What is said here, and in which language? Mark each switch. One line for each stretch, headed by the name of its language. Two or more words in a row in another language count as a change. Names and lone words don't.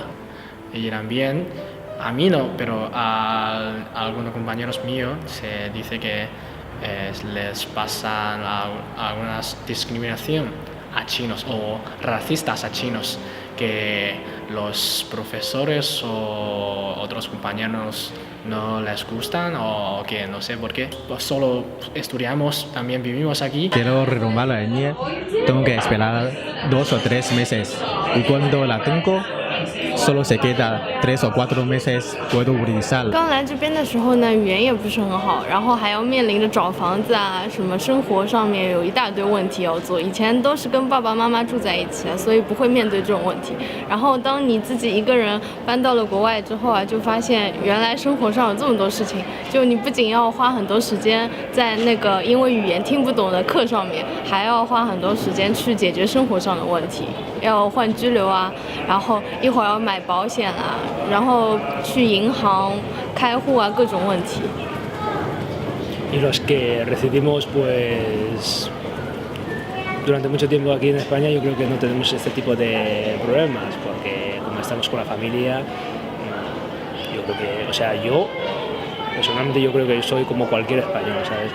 Spanish: Y también, a mí no, pero a algunos compañeros míos se dice que les pasan algunas discriminación a chinos o racistas a chinos, que los profesores o otros compañeros no les gustan, o que no sé por qué. Pues solo estudiamos, también vivimos aquí. Quiero renovar la línea, tengo que esperar 2 o 3 meses y cuando la tengo solo se queda 3 o 4 meses puedo utilizar。
Chinese: 刚来这边的时候呢，语言也不是很好，然后还要面临着找房子啊，什么生活上面有一大堆问题要做。以前都是跟爸爸妈妈住在一起，所以不会面对这种问题。然后当你自己一个人搬到了国外之后啊，就发现原来生活上有这么多事情，就你不仅要花很多时间在那个因为语言听不懂的课上面，还要花很多时间去解决生活上的问题，要换居留啊，然后一会儿要买保险啊，然后去银行开户啊，各种问题。
Spanish: Y los que residimos pues durante mucho tiempo aquí en España, yo creo que no tenemos este tipo de problemas, porque como estamos con la familia, yo creo que, o sea, yo personalmente yo creo que soy como cualquier español, ¿sabes?